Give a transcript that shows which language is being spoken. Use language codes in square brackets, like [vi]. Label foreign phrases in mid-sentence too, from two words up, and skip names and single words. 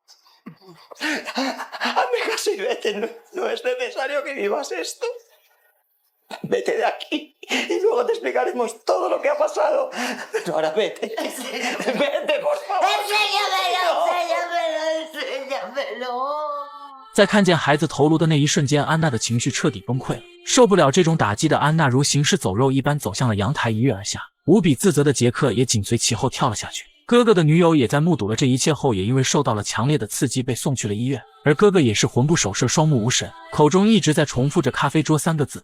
[es] Hazme caso y vete. No es necesario que vivas esto. Vete de aquí y luego te explicaremos todo lo que ha pasado. Pero ahora vete. Vete, por favor. ¡Enséñamelo! ¡Enséñamelo! ¡Enséñamelo! [zh] 在看见孩子头颅的那一瞬间，安娜的情绪彻底崩溃了。受不了这种打击的安娜如行尸走肉一般走向了阳台，一跃而下。无比自责的杰克也紧随其后跳了下去。哥哥的女友也在目睹了这一切后，也因为受到了强烈的刺激被送去了医院。而哥哥也是魂不守舍，双目无神，口中一直在重复着咖啡桌3个字。